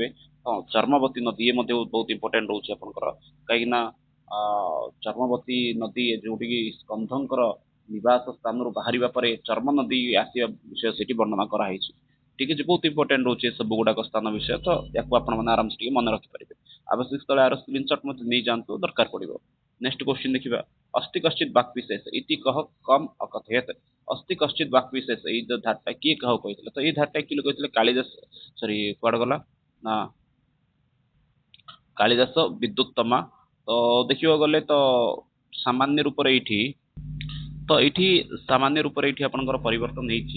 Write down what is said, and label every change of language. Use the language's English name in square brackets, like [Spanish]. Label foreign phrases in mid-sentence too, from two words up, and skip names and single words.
[Odia] ହଁ, ଚର୍ମବତୀ ନଦୀ ଇଏ ମଧ୍ୟ ବହୁତ [English] ଇମ୍ପୋର୍ଟାଣ୍ଟ [Odia] ରହୁଛି ଆପଣଙ୍କର, କାହିଁକି ନା ଚର୍ମବତୀ ନଦୀ ଯୋଉଠିକି ସ୍କନ୍ଧଙ୍କର ନିବାସ ସ୍ଥାନରୁ ବାହାରିବା ପରେ ଚର୍ମ ନଦୀ ଆସିବା ବିଷୟ ସେଠି ବର୍ଣ୍ଣନା କରାଯାଇଛି। ଠିକ ଅଛି, ବହୁତ ଇମ୍ପୋର୍ଟାଣ୍ଟ ରହୁଛି ଏ ସବୁ ଗୁଡାକ ସ୍ଥାନ ବିଷୟ। ତ ୟାକୁ ଆପଣ ମାନେ ଆରାମସେ ଟିକେ ମନେ ରଖିପାରିବେ। ଆବଶ୍ୟକ ସ୍ଥଳେ ଆର ସ୍କ୍ରିନଶଟ୍ ମଧ୍ୟ ନେଇଯାଆନ୍ତୁ, ଦରକାର ପଡିବ। [English] next question ଦେଖିବା। [Sanskrit] अस्ति कश्चित् वाक् विशेष इति कह कम अकथयत। अस्ति कश्चित् वाक् विशेष [Odia] ଏଇ ଯୋଉ ଧାରଟା କିଏ କାହାକୁ କହିଥିଲେ? ତ ଏଇ ଧାରଟା ଆକ୍ଚୁଆଲି କହିଥିଲେ କାଳିଦାସ। ସରି, କୁଆଡେ ଗଲା ନା କାଳିଦାସ ବିଦ୍ୟୁତ୍ତମା। ତ ଦେଖିବାକୁ ଗଲେ ତ ସାମାନ୍ୟ ରୂପରେ ଏଇଠି ତ ଏଇଠି ସାମାନ୍ୟ ରୂପରେ ଏଇଠି ଆପଣଙ୍କର ପରିବର୍ତ୍ତନ ହେଇଛି।